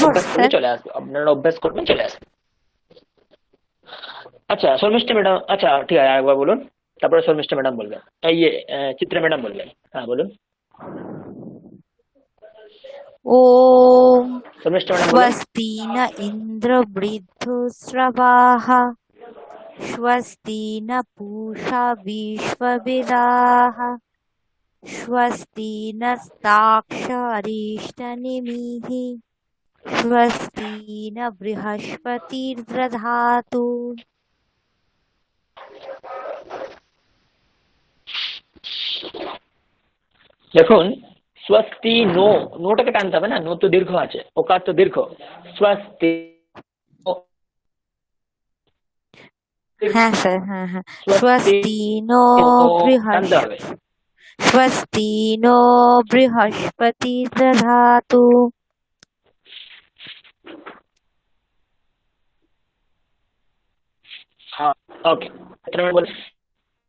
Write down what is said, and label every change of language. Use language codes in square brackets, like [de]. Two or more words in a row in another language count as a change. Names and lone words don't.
[bn] অভ্যাস করলে স্যার? চলে আসবে, আপনারা অভ্যাস করবেন চলে আসবে। আচ্ছা শর্মিষ্ঠা ম্যাডাম, আচ্ছা ঠিক আছে, আরেকবার বলুন, তারপরে শর্মিষ্ঠা ম্যাডাম বলবেন, চিত্রা ম্যাডাম বলবেন। হ্যাঁ বলুন, ॐ শর্মিষ্ঠা ম্যাডাম বলুন। [sa] स्वस्ति न इन्द्र वृद्धश्रवाः स्वस्ति न पूषा विश्ववेदाः स्वस्ति नस्ताक्षरिष्टनेमिः स्वस्ति न बृहस्पतिर्दधातु। [bn] দেখুন স্বস্তি নো, নোটাকে টানতে হবে না, নো তো দীর্ঘ আছে, ওকার তো দীর্ঘ। স্বস্তি, হ্যাঁ স্যার, হ্যাঁ হ্যাঁ, [sa] स्वस्ति नो [bn] টানতে হবে। [sa] स्वस्ति नो बृहस्पतिर्दधातु। [bn] ওকে, বলুন।